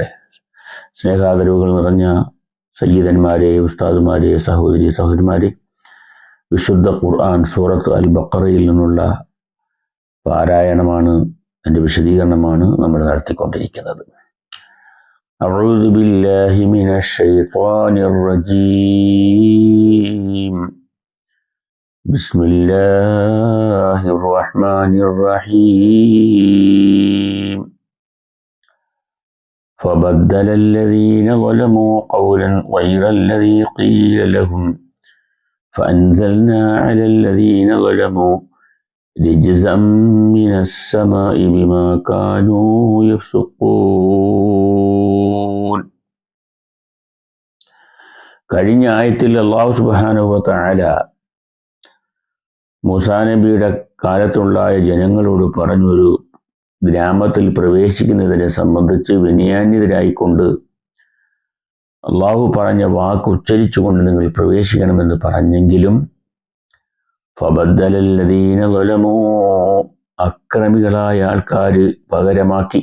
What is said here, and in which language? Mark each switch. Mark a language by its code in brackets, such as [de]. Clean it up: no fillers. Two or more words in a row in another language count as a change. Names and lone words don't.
[ml] സ്നേഹാദരവുകൾ നിറഞ്ഞ സയ്യിദന്മാരെ, ഉസ്താദുമാരെ, സഹോദരിമാരെ, വിശുദ്ധ ഖുർആൻ സൂറത്ത് അൽ ബഖറയിൽ നിന്നുള്ള പാരായണമാണ്, അതിൻ്റെ വിശദീകരണമാണ് നമ്മൾ നടത്തിക്കൊണ്ടിരിക്കുന്നത്. [ar] أعوذ بالله من الشيطان الرجيم. بسم الله الرحمن الرحيم. فبدل الذين ظلموا قولا غير الذي قيل لهم فأنزلنا على الذين ظلموا رجزا من السماء بما كانوا يفسقون. [ml] കഴിഞ്ഞ ആയത്തിൽ [ar] الله سبحانه وتعالى [ml] മൂസാ നബിയുടെ കാലത്തുണ്ടായ ജനങ്ങളോട് പറഞ്ഞൊരു ഗ്രാമത്തിൽ പ്രവേശിക്കുന്നതിനെ സംബന്ധിച്ച് വിനയാന്യതരായിക്കൊണ്ട് അള്ളാഹു പറഞ്ഞ വാക്ക് ഉച്ചരിച്ചുകൊണ്ട് നിങ്ങൾ പ്രവേശിക്കണമെന്ന് പറഞ്ഞെങ്കിലും [ar] فبدل الذين ظلموا, [ml] അക്രമികളായ ആൾക്കാർ പകരമാക്കി.